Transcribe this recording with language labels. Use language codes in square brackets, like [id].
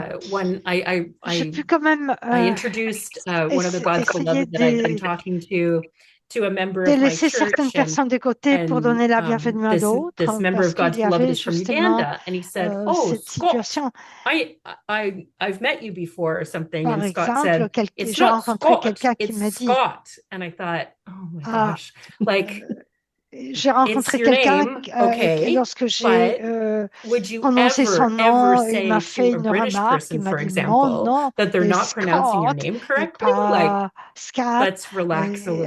[en] When I introduced one of the God's beloved that I've been talking to a member of my church, [fr] certaines personnes de côté pour donner la bienvenue à d'autres. [en] This member of God's beloved is from Uganda, and he said, "Oh, Scott, I've met you before or something." And Scott said, "It's not Scott, it's Scott." And I thought, "Oh my gosh, like." [fr] j'ai rencontré quelqu'un lorsque j'ai prononcé son nom, il m'a fait une remarque, il m'a dit mon nom est Scott et pas Scott.